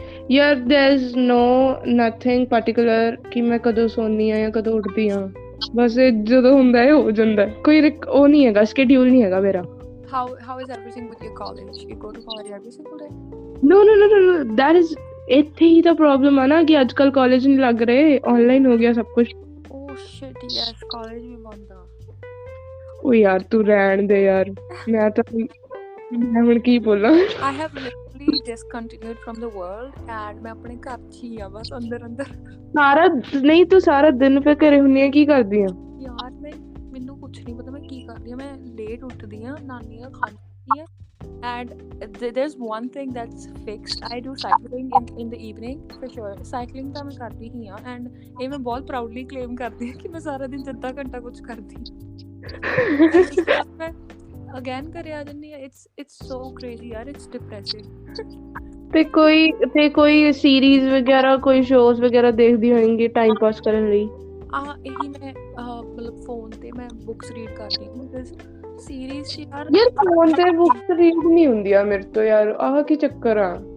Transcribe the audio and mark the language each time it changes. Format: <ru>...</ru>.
<pa>ਯਾਰ</pa> <en>there is nothing particular</en> <pa>ਕਿ ਮੈਂ ਕਦੋਂ ਸੌਂਦੀ ਆ ਜਾਂ ਕਦੋਂ ਉੱਠਦੀ ਆ, ਬਸ ਜਦੋਂ ਹੁੰਦਾ ਹੈ ਹੋ ਜਾਂਦਾ, ਕੋਈ ਉਹ ਨਹੀਂ ਹੈਗਾ, ਸ਼ਡਿਊਲ ਨਹੀਂ ਹੈਗਾ ਮੇਰਾ।</pa> <en>How is everything with your college? You go to college every single day? No, that is</en> <pa>ਇੱਥੇ ਹੀ ਤਾਂ ਪ੍ਰੋਬਲਮ ਆ ਨਾ ਕਿ ਅੱਜ ਕੱਲ ਕਾਲਜ ਨਹੀਂ ਲੱਗ ਰਹੇ, ਆਨਲਾਈਨ ਹੋ ਗਿਆ ਸਭ ਕੁਝ।</pa> <en>Oh shit, yes,</en> <pa>ਕਾਲਜ ਵੀ ਬੰਦ ਆ। ਉਹ ਯਾਰ ਤੂੰ ਰਹਿਣ ਦੇ ਯਾਰ, ਮੈਂ ਹੁਣ ਕੀ ਬੋਲਾਂ।</pa> <en>I have literally discontinued from the world and</en> <pa>ਮੈਂ ਆਪਣੇ ਘਰ 'ਚ ਹੀ ਆ, ਬਸ ਅੰਦਰ ਨਹੀਂ ਤੂੰ ਸਾਰਾ ਦਿਨ ਫੇ ਘਰੇ ਹੁੰਨੀ ਆ, ਕੀ ਕਰਦੀ ਆ? ਯਾਰ ਮੈਨੂੰ ਕੁਛ ਨਹੀਂ ਪਤਾ ਮੈਂ ਕੀ ਕਰਦੀ ਆ, ਮੈਂ ਲੇਟ ਉੱਠਦੀ ਆ, ਨਾਨੀ ਆ ਖਾਂਦੀ ਆ।</pa> <en>And there's one thing that's fixed. I do cycling in the evening for sure.</en> <pa>Cycling ਤਾਂ ਮੈਂ ਕਰਦੀ ਹੀ ਆ, and ਇਹ ਮੈਂ ਬਹੁਤ proudly claim ਕਰਦੀ ਹਾਂ ਕਿ ਮੈਂ ਸਾਰਾ ਦਿਨ ਅੱਧਾ ਘੰਟਾ ਕੁਝ ਕਰਦੀ ਹਾਂ। ਮੈਂ again ਘਰੇ ਆ ਜਾਂਦੀ ਹਾਂ।</pa> <en>It's so crazy ਯਾਰ, it's depressing.</en> <pa>ਤੇ ਕੋਈ ਸੀਰੀਜ਼ ਵਗੈਰਾ, ਕੋਈ ਸ਼ੋਜ਼ ਵਗੈਰਾ ਦੇਖਦੀ ਹੋਏਂਗੀ ਟਾਈਮ ਪਾਸ ਕਰਨ ਲਈ? ਇਹੀ ਮੈਂ ਮਤਲਬ ਫੋਨ ਤੇ ਮੈਂ ਬੁੱਕਸ ਰੀਡ ਕਰਦੀ ਹਾਂ, ਬਿਕਾਜ਼ ਸੀਰੀਜ਼ ਯਾਰ ਫੋਨ ਤੇ ਬੁੱਕਸ ਰੀਡ ਨਹੀਂ ਹੁੰਦੀਆਂ ਮੇਰੇ ਤੋਂ ਯਾਰ, ਆਹ ਕੀ ਚੱਕਰ ਆ?</pa>